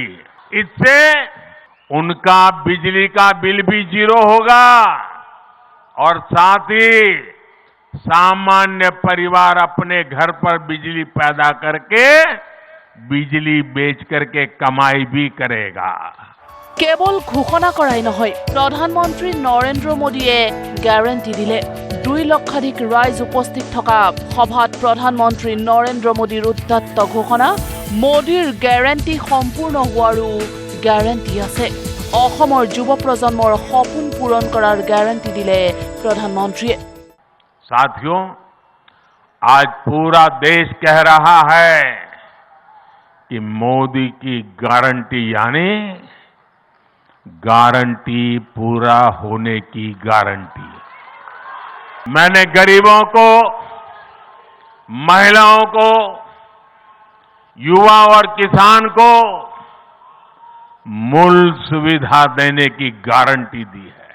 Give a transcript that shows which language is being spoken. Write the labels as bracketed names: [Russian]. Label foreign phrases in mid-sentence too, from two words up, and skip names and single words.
[Hindi] इससे उनका बिजली का बिल भी जीरो होगा और साथ ही सामान्य परिवार अपने घर पर बिजली पैदा करके बिजली बेच करके कमाई भी करेगा। [Assamese] কেৱল ঘোষণা কৰাই নহয়, প্ৰধানমন্ত্ৰী নৰেন্দ্ৰ মোদীয়ে গ্যাৰাণ্টি দিলে। 2 লক্ষাধিক ৰাইজ উপস্থিত থকা সভাত প্ৰধানমন্ত্ৰী নৰেন্দ্ৰ মোদীৰ উদ্যত্ত ঘোষণা, মোদীৰ গ্যাৰাণ্টি সম্পূৰ্ণ হোৱাৰো গ্যাৰাণ্টি আছে। অসমৰ যুৱ প্ৰজন্মৰ সপোন পূৰণ কৰাৰ গ্যাৰাণ্টি দিলে প্ৰধানমন্ত্ৰীয়ে। [Hindi] साथियों, आज पूरा देश कह रहा है कि मोदी की गारंटी यानी गारंटी पूरा होने की गारंटी। मैंने गरीबों को, महिलाओं को, युवा और किसान को मूल सुविधा देने की गारंटी दी है।